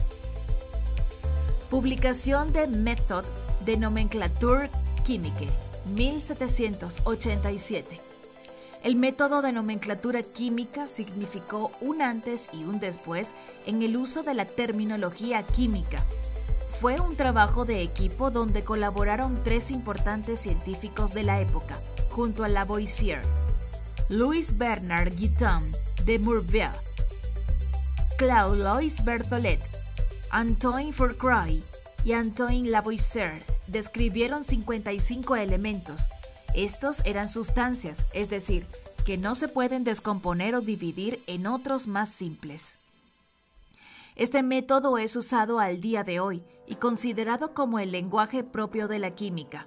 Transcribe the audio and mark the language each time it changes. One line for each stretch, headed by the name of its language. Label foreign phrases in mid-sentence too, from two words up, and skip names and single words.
Spanish: Publicación de Méthode de Nomenclature Chimique, 1787. El método de nomenclatura química significó un antes y un después en el uso de la terminología química. Fue un trabajo de equipo donde colaboraron 3 importantes científicos de la época, junto a Lavoisier: Louis Bernard Guitton de Morbihan, Claude-Louis Berthollet, Antoine Fourcroy y Antoine Lavoisier describieron 55 elementos. Estos eran sustancias, es decir, que no se pueden descomponer o dividir en otros más simples. Este método es usado al día de hoy y considerado como el lenguaje propio de la química.